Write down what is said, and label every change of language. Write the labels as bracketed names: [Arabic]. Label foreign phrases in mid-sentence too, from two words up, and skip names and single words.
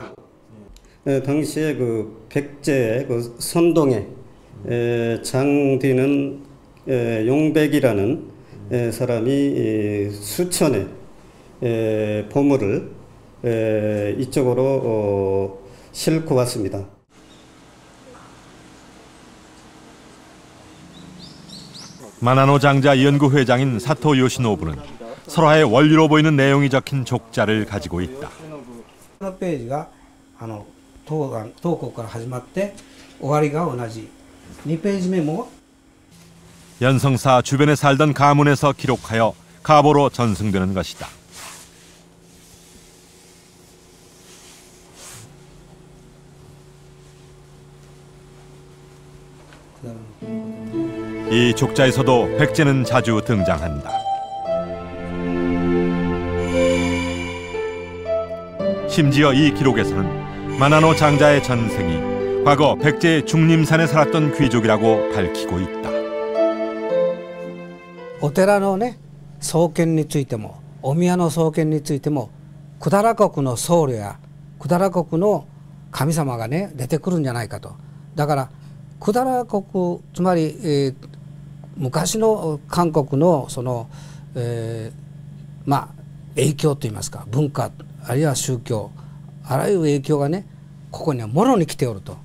[Korean] 당시에 그 백제의 그 선동에 장디는 용백이라는 사람이 수천의 보물을 이쪽으로 싣고 왔습니다. 마나노 장자 연구회장인 사토 요시노부는 설화의 원리로 보이는 내용이 적힌 족자를 가지고 있다. [Japanese] このページが東国から始まって終わりが同じ。2ページ目も [Korean] 연성사 주변에 살던 가문에서 기록하여 가보로 전승되는 것이다. 이 족자에서도 백제는 자주 등장한다. 심지어 이 기록에서는 마나노 장자의 전생이 과거 백제의 중림산에 살았던 귀족이라고 밝히고 있다. [Japanese] お寺のね創建についてもお宮の創建についても百済国の僧侶や百済国の神様がね出てくるんじゃないかと。だから百済国つまり、昔の韓国のその、影響といいますか文化あるいは宗教あらゆる影響がねここにはもろに来ておると。